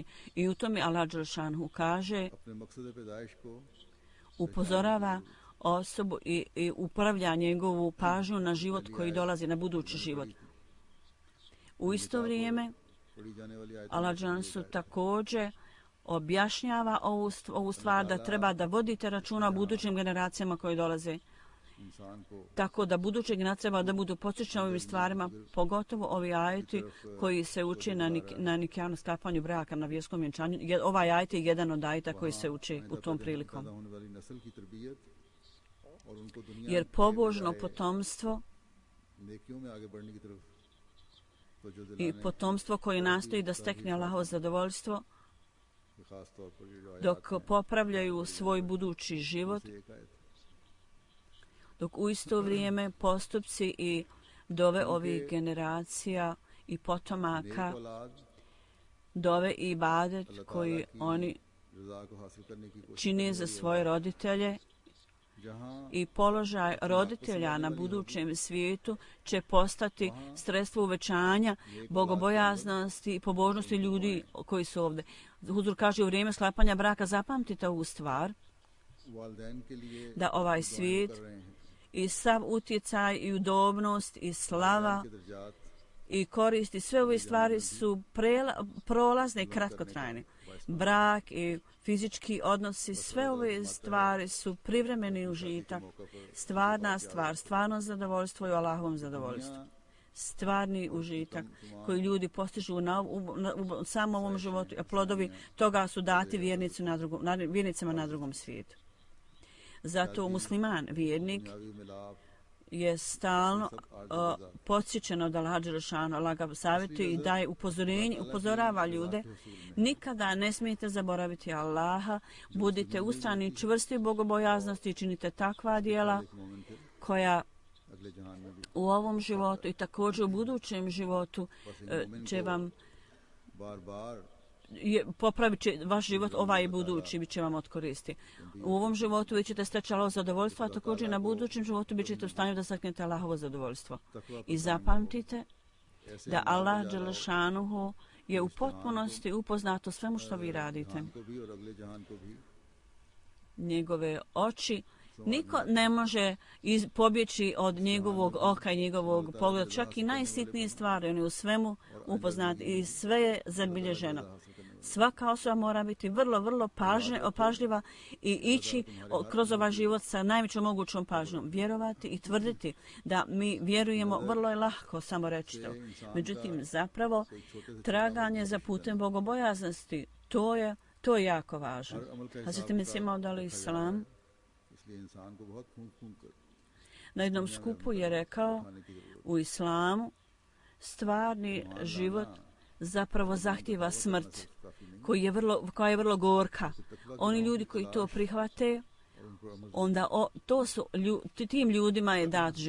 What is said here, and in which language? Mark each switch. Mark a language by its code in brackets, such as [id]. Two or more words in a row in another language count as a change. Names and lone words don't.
[bs] I u tome Allah dželešanu kaže, upozorava osobu i upravlja njegovu pažnju na život koji dolazi, na budući život. U isto vrijeme Allah dželešanu također objašnjava ovu stvar da treba da vodite računa o budućim generacijama koje dolaze [ur] انسان کو [bs] tako da buduće generacije treba da budu podsjećani ovim stvarima, pogotovo ovi ajeti koji se uči na nikjanu sklapanju braka, na vjerskom vjenčanju. Ovaj ajet je jedan od ajeta koji se uči u tom prilikom. [ur] پیدا ہونے والی نسل کی تربیت اور ان کو دنیا [bs] Jer pobožno potomstvo [ur] نیکیوں میں آگے بڑھنے کی طرف تو جو [bs] i potomstvo koje nastoji da stekne Allahovo zadovoljstvo [ur] خاص طور پر یہ جو آیت [bs] dok popravljaju svoj budući život, [ur] سے ایک آیت [bs] dok u isto vrijeme postupci i dove ovih generacija i potomaka, [ur] نیک اولاد [bs] dove i ibadet koji oni [ur] رضا کو حاصل کرنے کی کوشش [bs] čine za svoje roditelje [ur] جہاں [bs] i položaj roditelja na budućem svijetu će postati sredstvo uvećanja bogobojaznosti i pobožnosti ljudi koji su ovdje. Huzur kaže u vrijeme sklapanja braka zapamtite ovu stvar, [ur] والدین کے لیے [bs] da ovaj svijet [ur] کر رہے ہیں [bs] i sav utjecaj i udobnost i slava [ur] کے درجات [bs] i koristi, sve ove stvari su prolazne i kratkotrajne. Brak i fizički odnosi, sve ove stvari su privremeni užitak, stvarna stvar, stvarno zadovoljstvo i Allahovom zadovoljstvu. Stvarni užitak koji ljudi postižu u samom ovom životu, a plodovi toga su dati vjernicima na drugom svijetu. Zato musliman, vjernik, [ur] دنیاوی ملاپ [bs] je stalno podsjećen od Allaha dželešanu, Allah ga savjetuje i daje upozorava ljude. Nikada ne smijete zaboraviti Allaha, budite ustrajni i čvrsti u bogobojaznosti i činite takva djela [ur] مومن تھے [bs] koja [ur] اگلے جہان میں بھی [bs] u ovom životu i također u budućem životu će vam [ur] بار بار [bs] popravit će vaš život, ovaj i budući bit će vam od koristi. U ovom životu vi ćete steći Allahovo zadovoljstvo, a također na budućem životu bit ćete u stanju da steknete Allahovo zadovoljstvo. I zapamtite da Allah dželešanuhu je u potpunosti upoznat o svemu što vi radite. [ur] جہان کو بھی اور اگلے جہان کو بھی [bs] Njegove oči, niko ne može pobjeći od njegovog oka i njegovog pogleda, čak i najsitnije stvari, on je u svemu upoznat i sve je zabilježeno. Svaka osoba mora biti vrlo, vrlo pažljiva i ići kroz ovaj život sa najvećom mogućom pažnjom. Vjerovati i tvrditi da mi vjerujemo vrlo je lahko, samo reći to. Međutim, zapravo, traganje za putem bogobojaznosti, to je jako važno. Hazreti Mesih Maud [ar] عليه السلام [ur] اس لیے انسان کو بہت پھونک پھونک کر [bs] na jednom skupu je rekao u islamu stvarni život zapravo zahtijeva smrt koja je vrlo gorka. Oni ljudi koji to prihvate, onda tim ljudima je dat život.